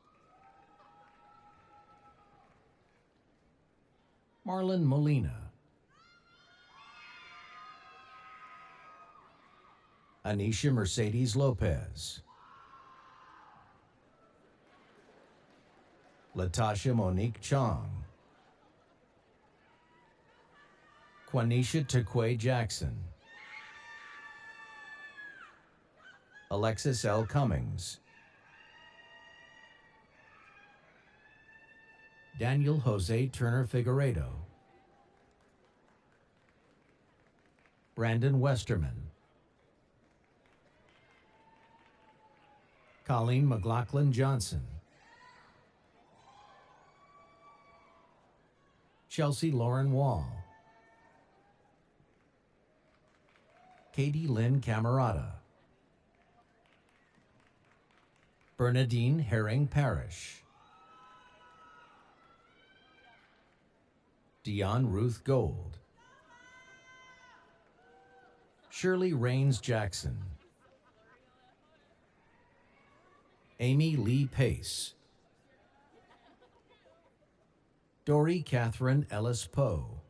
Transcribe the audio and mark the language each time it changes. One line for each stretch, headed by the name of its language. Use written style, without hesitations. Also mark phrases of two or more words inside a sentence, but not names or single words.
English: Marlon Molina, Anisha Mercedes Lopez, Latasha Monique Chong, Quanisha Tequay Jackson, Alexis L. Cummings, Daniel Jose Turner Figueredo, Brandon Westerman, Colleen McLaughlin Johnson, Chelsea Lauren Wall, Katie Lynn Camerata, Bernadine Herring Parrish, Dion Ruth Gold, Shirley Rains Jackson, Amy Lee Pace, Dory Catherine Ellis Poe,